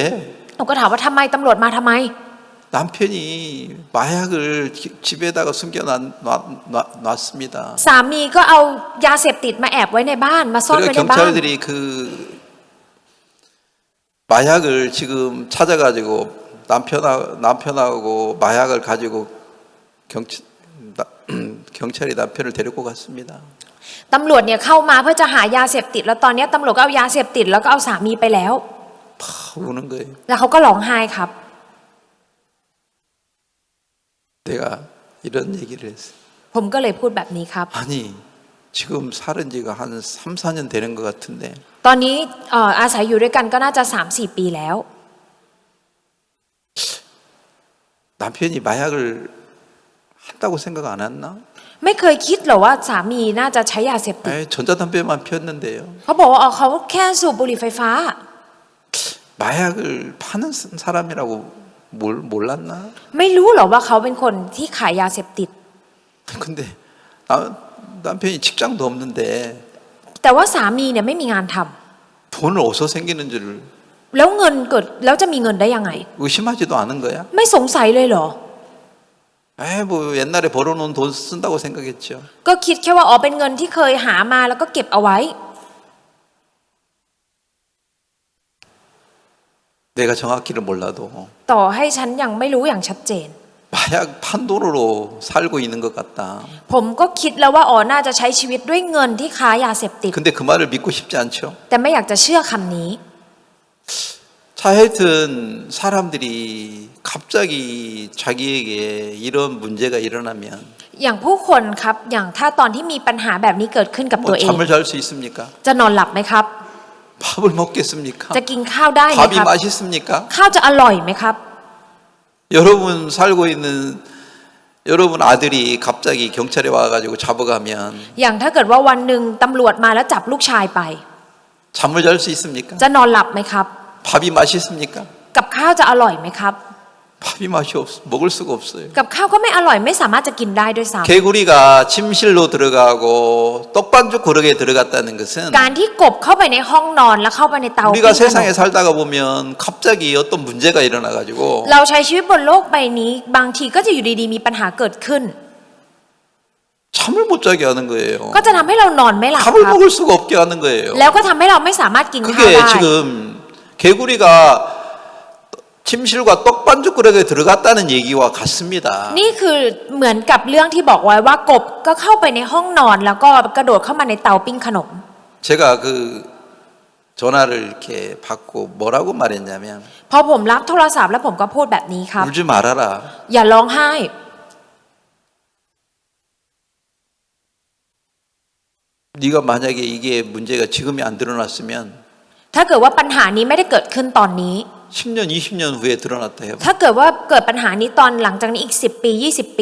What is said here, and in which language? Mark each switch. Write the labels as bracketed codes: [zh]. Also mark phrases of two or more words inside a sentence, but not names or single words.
[th] ผมก็ถามว่าทำไมตำรวจมาทำไม [ko] 남편이 마약을 집에다가 숨겨놨습니다. [th] สามีก็เอายาเสพติดมาแอบไว้ในบ้านมาซ่อนไว้ [ko] 그래서 [th] ในบ้าน [ko] 경찰들이 그 마약을 지금 찾아가지고 남편하고 마약을 가지고 경찰이 남편을 데리고 갔습니다. [th] ตำรวจเนี่ยเข้ามาเพื่อจะหายาเสพติดแล้วตอนนี้ตำรวจก็เอายาเสพติดแล้วก็เอาสามีไปแล้ว [ko] 막 우는 거예요. [th] แล้วเขาก็ร้องไห้ครับ [ko] 내가 이런 얘기를 했어요. [th] ผมก็เลยพูดแบบนี้ครับ [ko] 아니 지금 살은 지가 한 3, 4년 되는 것 같은데 [th] ตอนนี้อาศัยอยู่ด้วยกันก็น่าจะ 3-4 ปีแล้ว [ko] 남편이 마약을 한다고 생각 안 했나? [th] ไม่เคยคิดหรอว่าสามีน่าจะใช้ยาเสพติด [ko] 에이, 전자담배만 피웠는데요. [th] เขาบอกว่าเขาแค่สูบบุหรี่ไฟฟ้า [ko] 마약을 파는 사람이라고 몰랐나? [th] ไม่รู้หรอว่าเขาเป็นคนที่ขายยาเสพติด [ko] 근데 남편이 직장도 없는데 [th] แต่ว่าสามีเนี่ยไม่มีงานทำ [ko] 돈을 어디서 생기는 줄을 [th] แล้วเงินเกิดแล้วจะมีเงินได้ยังไง [ko] 의심하지도 않은 거야? [th] ไม่สงสัยเลยเหรอ [ko] 에이, 뭐 옛날에 벌어놓은 돈 쓴다고 생각했죠. [th] ก็คิดแค่ว่าอ๋อเป็นเงินที่เคยหามาแล้วก็เก็บเอาไว้ [ko] 내가 정확히는 몰라도 [th] ต่อให้ฉันยังไม่รู้อย่างชัดเจน [ko] 마약 판도로로 살고 있는 것 같다. [th] ผมก็คิดแล้วว่าอ๋อน่าจะใช้ชีวิตด้วยเงินที่ค้ายาเสพติด [ko] 근데 그 말을 믿고 싶지 않죠. [th] แต่ไม่อยากจะเชื่อคำนี้ [ko] 자, 하여튼 사람들이 갑자기 자기에게 이런 문제가 일어나면 [th] อย่างผู้คนครับอย่างถ้าตอนที่มีปัญหาแบบนี้เกิดขึ้นกับตัว [ko] 뭐 [th] เอง [ko] 잠을 잘 수 있습니까? [th] จะนอนหลับไหมครับ [ko] 밥을 먹겠습니까? [th] จะกินข้าวได้ไหม [ko] 밥이 [th] ครับ [ko] 맛있습니까? [th] ข้าวจะอร่อยไหมครับ [ko] 여러분 살고 있는 여러분 아들이 갑자기 경찰에 와가지고 잡아가면 [th] อย่างถ้าเกิดว่าวันหนึ่งตำรวจมาแล้วจับลูกชายไป [ko] 잠을 잘 수 있습니까? [th] จะนอนหลับไหมครับ [ko] 밥이 맛있습니까? [th] กับข้าวจะอร่อยไหมครับ [ko] 밥이 맛이 먹을 수가 없어요. [th] กับข้าวก็ไม่อร่อยไม่สามารถจะกินได้ด้วยซ้ [ko] 개구리가 침실로 들어가고 떡반죽 고르게 들어갔다는 것은 [th] ำการที่กบเข้าไปในห้องนอนแล้วเข้าไปในเตา [ko] 우리가 [th] ปิ้งขนม [ko] 세상에 살다가 보면 갑자기 어떤 문제가 일어나가지고 [th] เราใช้ชีวิตบนโลกใบนี้ บางทีก็จะอยู่ดีๆมีปัญหาเกิดขึ้น [ko] 잠을 못 자게 하는 거예요. [th] ก็จะทำให้เรานอนไม่หลับ [ko] 밥을 [th] ครับ [ko] 먹을 수가 없게 하는 거예요. [th] แล้วก็ทำให้เราไม่สามารถกินข้าว [ko] 그게 [th] ได้ [ko] 지금 개구리가 침실과 떡반죽 그릇에 들어갔다는 얘기와 같습니다. [th] นี่คือเหมือนกับเรื่องที่บอกไว้ว่ากบก็เข้าไปในห้องนอน แล้วก็กระโดดเข้ามาในเตาปิ้งขนม [ko] 제가 그 전화를 이렇게 받고 뭐라고 말했냐면 [th] พอผมรับโทรศัพท์แล้วผมก็พูดแบบนี้ครับ [ko] 울지 말아라. [th] อย่าร้องไห้ [ko] 네가 만약에 이게 문제가 지금이 안 드러났으면 [th] ถ้าเกิดว่าปัญหานี้ไม่ได้เกิดขึ้นตอนนี้ [ko] 10년, 20년 후에 드러났다 해요. [th] ถ้าเกิดว่าเกิดปัญหานี้ตอนหลังจากนี้อีก10 ปี 20 ปี